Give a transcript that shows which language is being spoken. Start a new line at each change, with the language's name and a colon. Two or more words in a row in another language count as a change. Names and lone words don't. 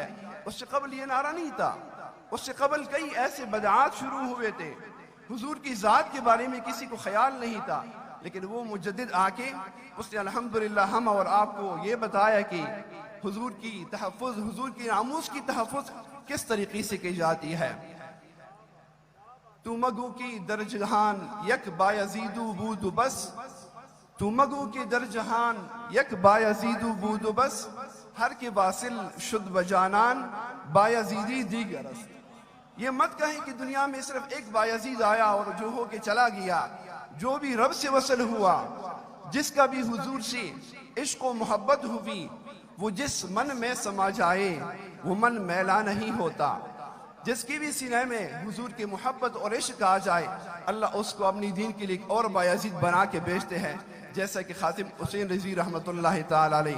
Urdu: اس سے قبل یہ نعرہ نہیں تھا، اس سے قبل کئی ایسے بدعات شروع ہوئے تھے، حضور کی ذات کے بارے میں کسی کو خیال نہیں تھا، لیکن وہ مجدد آ کے اس نے الحمدللہ ہم اور آپ کو یہ بتایا کہ حضور کی تحفظ، حضور کی ناموس کی تحفظ کس طریقے سے کی جاتی ہے۔
Persian: تو مگو کی در جہان یک بایزیدو بود و بس، تو مگو کی در جہان یک بایزیدو بود و بس، ہر کے واصل شد بجانان بایزیدی دیگر است۔
Urdu: یہ مت کہیں کہ دنیا میں صرف ایک بایزید آیا اور جو ہو کے چلا گیا، جو بھی رب سے وصل ہوا، جس کا بھی حضور سے عشق و محبت ہوئی، وہ جس من میں سما جائے وہ من میلا نہیں ہوتا۔ جس کی بھی سینے میں حضور کی محبت اور عشق آ جائے، اللہ اس کو اپنی دین کے لیے اور بایزید بنا کے بھیجتے ہیں، جیسا کہ خاتم حسین رضوی
Arabic: رحمۃ اللہ تعالی علیہ۔